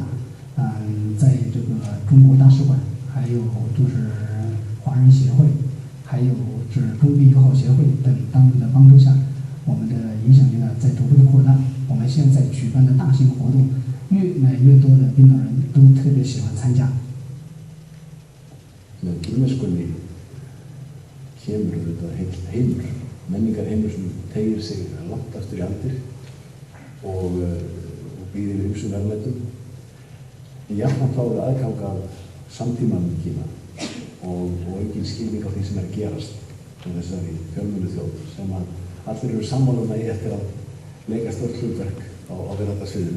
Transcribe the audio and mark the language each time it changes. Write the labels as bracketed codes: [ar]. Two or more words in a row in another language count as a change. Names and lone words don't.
[zh] 在这个中国大使馆，还有就是华人协会，还有是中冰友好协会等单位的帮助下，我们的影响力呢在逐步的扩大。我们现在举办的大型活动，越来越多的冰岛人都特别喜欢参加。 [is] Kínverskunni kemur heill heimur, menningarheimur sem teygir sig langt aftur í aldir og býr yfir ýmsum verðmætum. Jafnframt fáum við aðgang að samtímanum í Kína og aukinn skilning á því sem að gerast á þessari fjölmennu þjóð sem að allir eru sammála í eftir að leika stórt hlutverk á veraldarsviðinu.